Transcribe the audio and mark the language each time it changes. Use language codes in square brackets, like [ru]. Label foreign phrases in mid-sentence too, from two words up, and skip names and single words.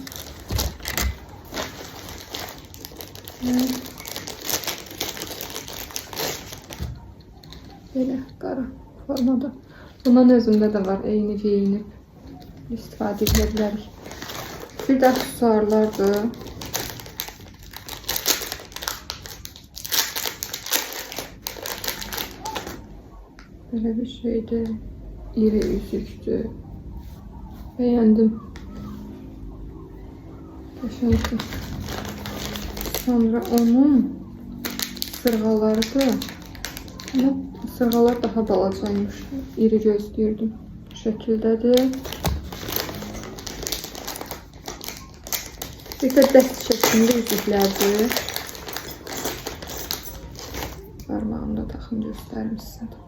[az] Böyle qara formada. Bundan özümdə də var, eyni geyinib istifadə edə bilərik. Bir də aksesuarlardır. [tr] Böyle bir şeydir. [az] İri üzüktür. Beğendim. [tr] Teşekkür. [az] Sonra onun sırğalarıdır. Ama sırğalar daha balacaymış. İri gözləyirdim. Bu şəkildədir. Bir də dəst şəklində üzüklərdir. Parmağımda taxın göstərmişsin.